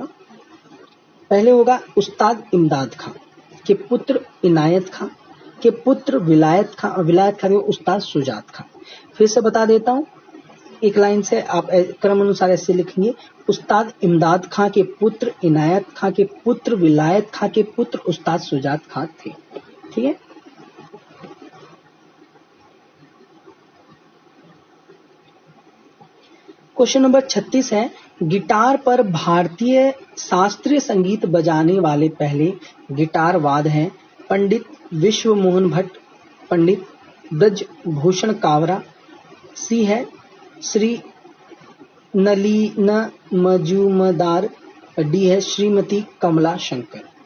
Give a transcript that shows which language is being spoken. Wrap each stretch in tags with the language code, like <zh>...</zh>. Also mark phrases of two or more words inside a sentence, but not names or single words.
<hi>पहले होगा उस्ताद इमदाद खां के पुत्र इनायत खां के पुत्र विलायत खां और विलायत खां के उस्ताद सुजात खां। फिर से बता देता हूं, एक लाइन से आप क्रम अनुसार ऐसे लिखेंगे, उस्ताद इमदाद खां के पुत्र इनायत खां के पुत्र विलायत खां के पुत्र उस्ताद सुजात खां थे, ठीक है।</hi> <en>question number</en> <hi>36 है, गिटार पर भारतीय शास्त्रीय संगीत बजाने वाले पहले गिटार वाद हैं पंडित विश्व मोहन भट्ट, पंडित ब्रजभूषण कावरा, सी है श्री नलीन मजूमदार, डी है श्रीमती कमला शंकर।</hi>